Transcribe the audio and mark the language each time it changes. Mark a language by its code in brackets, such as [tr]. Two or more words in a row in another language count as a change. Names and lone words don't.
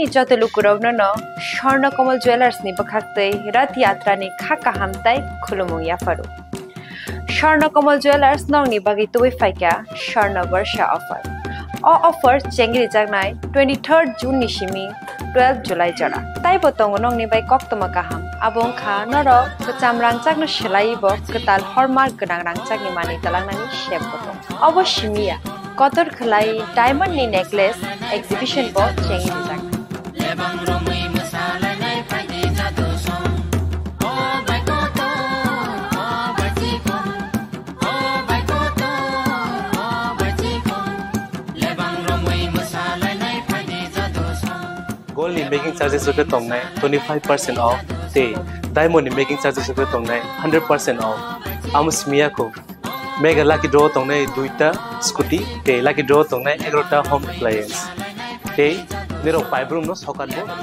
[brx] जत लुकुरावनो स्वर्ण कमल ज्वेलार्सनि बखाक्तै रथ यात्रानि खाका हामताय खुलुमुं याफारु स्वर्ण कमल ज्वेलार्स नंगनि बागै तुबै फाइका स्वर्ण वर्षा ऑफर ऑफर चेंगरि जागनाय 23 जून निसिमी 12 जुलाई जरा ताइ बतंग नंगनि बाय कक्तमा काहाम आबुं खा नर कचाम रांचागनो सेलाइबो कताल हरमार्क गोनां रांचागनि मानि तलांनानि शेप बतंग अवश्यमिया कतर खलाई डायमंड नि [en] necklace exhibition [brx] बो चेंगि जाग लेबां रमै मोसालायनाय फायदि जादो सम ओ बायकोतो ओ बायचिको ओ बायकोतो ओ बायचिको लेबां रमै मोसालायनाय फायदि जादो सम गोल्ड नि [en] making charges [brx] रुपे तंगनाय 25% ऑफ ते डायमंड नि [en] making charges [brx] रुपे तंगनाय 100% ऑफ आमुस्मिया को [en] mega lucky draw [brx] तंगने दुईटा स्कूटी ते [en] lucky draw [brx] तंगने 11टा [en] home appliance [brx] ते नेरो पाइप रूम नो सकालबो